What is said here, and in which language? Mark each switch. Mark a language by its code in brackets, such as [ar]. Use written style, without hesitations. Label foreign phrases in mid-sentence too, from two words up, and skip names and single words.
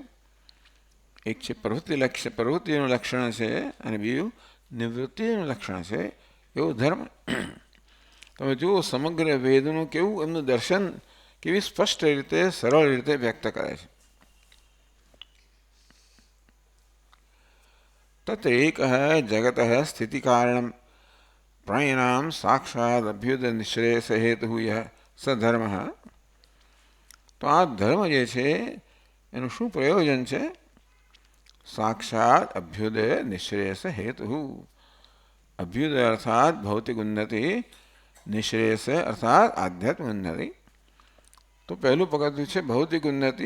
[gu] એક છે પ્રવૃત્તિનું લક્ષણ છે અને બીજું નિવૃત્તિનું લક્ષણ છે એવો ધર્મ. તમે જુઓ સમગ્ર વેદનું કેવું એમનું દર્શન કેવી સ્પષ્ટ રીતે સરળ રીતે વ્યક્ત કરે છે. [sa] तत्रैकः जगतः स्थितिकारणं प्राणिनां साक्षात् अभ्युदय निःश्रेयस हेतु यः स धर्मः. [gu] તો આ ધર્મ જે છે એનું શું પ્રયોજન છે? [sa] साक्षात अभ्युदय निश्रेयस हेतु. [gu] અભ્યુદય અર્થાત ભૌતિક ઉન્નતિ, નિશ્રેયસ અર્થાત આધ્યાત્મિક ઉન્નતિ. તો પહેલું પગથિયું છે ભૌતિક ઉન્નતિ.